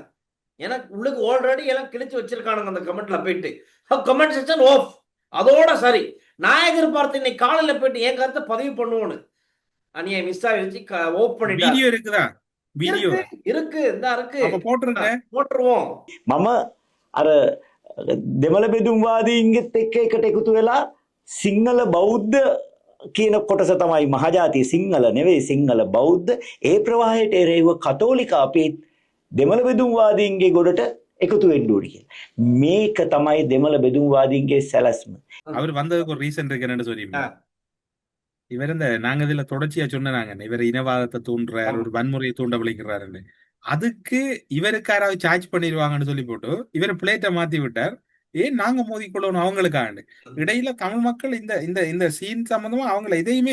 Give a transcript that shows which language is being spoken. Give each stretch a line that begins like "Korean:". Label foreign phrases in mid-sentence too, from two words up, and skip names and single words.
Tamil: எனக்கு உள்ளுக்கு ஆல்ரெடி எல்லாம் கிழிச்சு வச்சிருக்கானுங்க அந்த கமெண்ட்ல போயிட்டு.
English: comment section off.
Tamil: அதோட சரி. நான் எதிர்பார்த்து இன்னைக்கு காலையில போயிட்டு என் கருத்தை பதிவு பண்ணுவோன்னு அநியாய மிஸ் ஆகிடுச்சு. ஓப் பண்ணிட்டாரு. வீடியோ இருக்குதா? வீடியோ இருக்கு, இந்த இருக்கு. அப்ப போட்டுருங்க, போட்டுருவோம்.
Sinhala: මම අර දෙමළ බෙදුම්වාදීන්ගෙත් එක්ක එකට එකතු වෙලා සිංහල බෞද්ධ කියන කොටස තමයි මහජාතිය සිංහල නෙවෙයි සිංහල බෞද්ධ ඒ ප්‍රවාහයට එරෙහිව කතෝලික අපිත් දෙමළ බෙදුම්වාදීන්ගේ ගොඩට එකතු වෙන්න ඕනේ කියලා. මේක තමයි දෙමළ බෙදුම්වාදීන්ගේ සැලැස්ම.
Tamil: அவர் வந்ததுக்கு ஒரு ரீசன் இருக்கு என்னன்னு சொல்லிருந்தா, இவர் இந்த நாங்க இதுல தொடர்ச்சியா சொன்னாங்க இவர் இனவாதத்தை தூண்டுறாரு, ஒரு வன்முறையை தூண்ட விளைக்கிறாருன்னு. அதுக்கு இவருக்கு யாராவது சார்ஜ் பண்ணிடுவாங்கன்னு சொல்லி போட்டு இவர் பிளேட்டை மாத்தி விட்டார். ஏன் நாங்க மோதிக்கொள்ளணும் அவங்களுக்காண்டு. இடையில தமிழ் மக்கள் இந்த இந்த இந்த சீன் சம்பந்தமா அவங்கள எதையுமே